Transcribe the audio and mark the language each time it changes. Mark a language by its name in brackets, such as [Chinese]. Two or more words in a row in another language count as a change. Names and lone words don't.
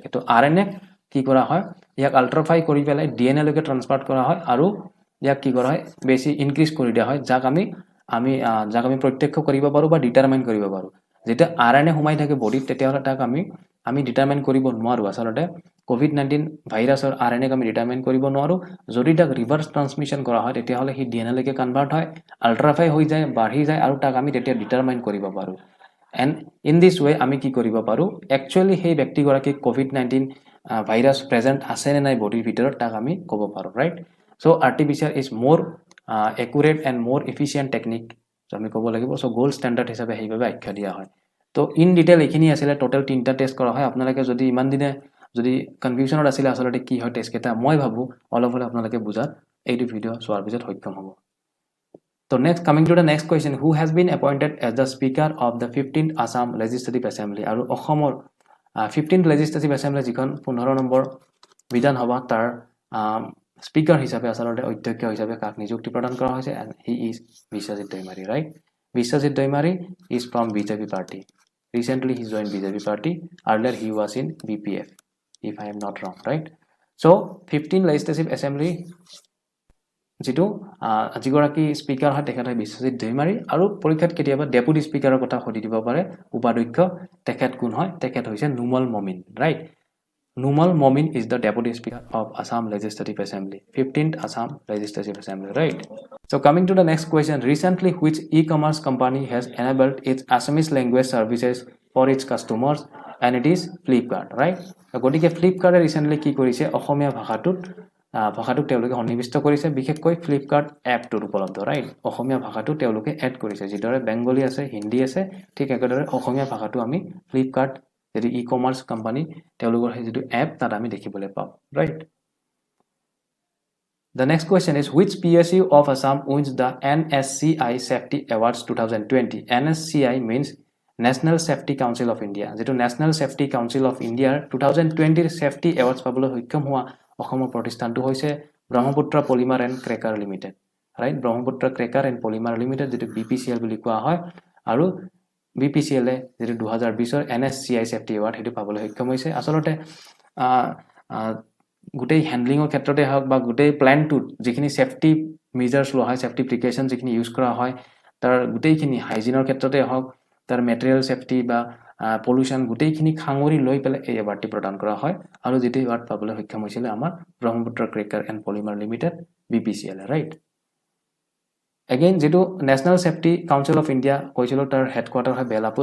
[Assamese] তো RNA কি কৰা হয় ইয়াক আল্ট্ৰাফাই কৰি পেলাই DNA লৈকে ট্ৰান্সফাৰ কৰা হয়, আৰু ইয়াক কি কৰা হয় বেছি ইনক্ৰিজ কৰি দিয়া হয়, যাক আমি প্ৰত্যক্ষ কৰিব পাৰো বা ডিটাৰমাইন কৰিব পাৰো। যেতিয়া RNA সোমাই থাকে বডিত তেতিয়াহলে তাক আমি ডিটাৰমাইন কৰিব নোৱাৰো। আচলতে COVID-19 ভাইৰাছৰ RNA আমি ডিটাৰমাইন কৰিব নোৱাৰো। যদি তাক [English] reverse transmission [Assamese] কৰা হয় তেতিয়াহলে সি DNA লৈকে কনভাৰ্ট হয়, আল্ট্ৰাফাই হৈ যায়, বাঢ়ি যায়, আৰু তাক আমি তেতিয়া ডিটাৰমাইন কৰিব পাৰো। [English] And in this way [Assamese] আমি কি কৰিব পাৰো একচুয়ালি সেই ব্যক্তিগৰাকী COVID-19 [English] virus present [Assamese] আছে নে নাই বডিৰ ভিতৰত তাক আমি ক'ব পাৰো, ৰাইট? [English] So RT-PCR is more accurate and more efficient technique [Assamese] আমি ক'ব লাগিব। [English] so gold standard [Assamese] হিচাপে সেইভাবে আখ্যা দিয়া হয়। তো [English] in detail [Assamese] এইখিনি আছিল, টোটাল 3টা টেষ্ট কৰা হয়। আপোনালোকে যদি ইমান দিনে যদি কনফিউজনত আছিল আচলতে কি হয় টেষ্ট কেইটা, মই ভাবো অলপ হলে আপোনালোকে বুজাত এইটো ভিডিও চোৱাৰ পিছত সক্ষম হ'ব। [English] So next, coming to the next question, who has been appointed as the Speaker of the 15th Assam Legislative Assembly? [Assamese] আৰু অসমৰ [English] 15th Legislative Assembly [Assamese] যিখন 15 নম্বৰ বিধানসভা তাৰ স্পিকাৰ হিচাপে আচলতে অধ্যক্ষ হিচাপে কাক নিযুক্তি প্ৰদান কৰা হৈছে? [English] And he is Biswajit Doimari, right? Biswajit Doimari is from BJP party. Recently he joined BJP party. Earlier he was in BPF, if I am not wrong, right? So 15th Legislative Assembly [Assamese] যেটো যিগৰাকী স্পিকাৰ হয় তেখেত হয় বিশ্বজিৎ দৈমাৰী আৰু পৰীক্ষাত কেতিয়াবা ডেপুটি স্পিকাৰৰ কথা সুধি দিব পাৰে উপাধ্যক্ষ তেখেত কোন হয় তেখেত হৈছে নুমল মমিন ৰাইট [English] Numal Momin is the Deputy Speaker of Assam Legislative Assembly, 15th Assam Legislative Assembly, right? So coming to the next question, recently which e-commerce company has enabled its Assamese language services for its customers and it is Flipkart, right? [Assamese] So গতিকে Flipkart recently কি কৰিছে অসমীয়া ভাষাটোক তেওঁলোকে সন্নিবিষ্ট কৰিছে বিশেষকৈ Flipkart এপটোৰ উপলব্ধ, right? অসমীয়া ভাষাটো তেওঁলোকে এড কৰিছে যিদৰে বেংগলী আছে হিন্দী আছে ঠিক একেদৰে অসমীয়া ভাষাটো আমি Flipkart যেটো [English] e-commerce company [Assamese] তেওঁলোকৰ হে যেটো এপ তাত আমি দেখিবলৈ পাম ৰাইট [English] The next question is which PSU of Assam wins the NSCI Safety Awards 2020 NSCI means National Safety Council of India [Assamese] যেটো [English] National Safety Council of India 2020 Safety Awards [Assamese] পাবলৈ সক্ষম হোৱা অসমৰ প্ৰতিষ্ঠানটো হৈছে ব্ৰহ্মপুত্ৰ পলিমাৰ এণ্ড ক্ৰেকাৰ লিমিটেড ৰাইট ব্ৰহ্মপুত্ৰ ক্ৰেকাৰ এণ্ড পলিমাৰ লিমিটেড যেটো BPCL বুলি কোৱা হয় আৰু BPCL যেটো 2020 ৰ NSCI Safety Award হেতু পাবলৈ সক্ষম হৈছে আসলতে গুটেই হ্যান্ডলিংৰ ক্ষেত্ৰতে হওক বা গুটেই প্ল্যানটোত যিখিনি [English] safety measures [Assamese] লোৱা হয় [English] safety precaution [Assamese] যিখিনি ইউজ কৰা হয় তাৰ গুটেইখিনি হাইজিনৰ ক্ষেত্ৰতে হওক তাৰ [English] material safety [Assamese] বা পলিউশন গুটেইখিনি খাঙৰি লৈ পেলাই এই এৱাৰ্ডটি প্ৰদান কৰা হয় আৰু যেটি এৱাৰ্ড পাবলৈ সক্ষম হৈছিল আমাৰ ব্ৰহ্মপুত্ৰ ক্ৰেকাৰ এণ্ড পলিমাৰ লিমিটেড BPCL ৰাইট Again, যেটো National Safety Council of India কৈছিল তাৰ হেডকোয়াৰ্টাৰ হয় বেলাপুৰ